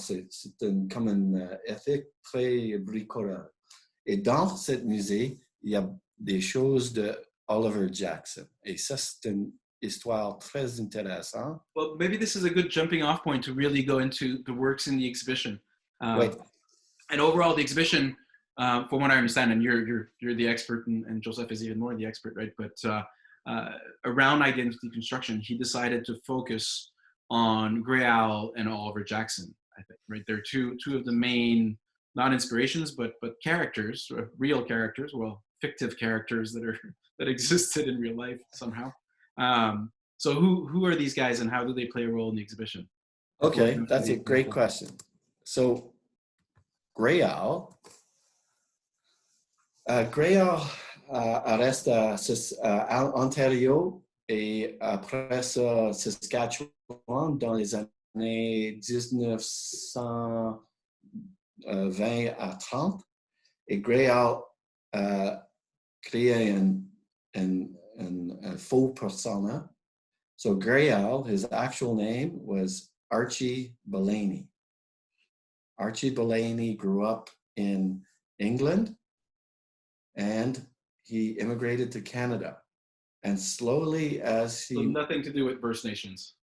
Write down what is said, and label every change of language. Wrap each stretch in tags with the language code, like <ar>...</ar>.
<fr>C'est comme une éthique très bricoleur. Et dans ce musée, il y a des choses de Oliver Jackson. Et ça, c'est une histoire très intéressante.</fr> <en>Well, maybe this is a good jumping off point to really go into the works in the exhibition. And overall, the exhibition, from what I understand, and you're the expert, and Joseph is even more the expert, right? But around identity construction, he decided to focus on Grey Owl and Oliver Jackson, I think, right? They're two of the main, not inspirations, but characters, real characters, well, fictive characters that existed in real life somehow. So who are these guys and how do they play a role in the exhibition? Okay, that's a great question.</en> <fr>So Grey Owl reste à Ontario et après ça Saskatchewan dans les années 1920 à 30. Et Grey Owl créé un faux persona.</fr> <en>So Grey Owl, his actual name was Archie Bélisle. Archie Bélisle grew up in England and he immigrated to Canada. And slowly as he... So nothing to do with First Nations?</en>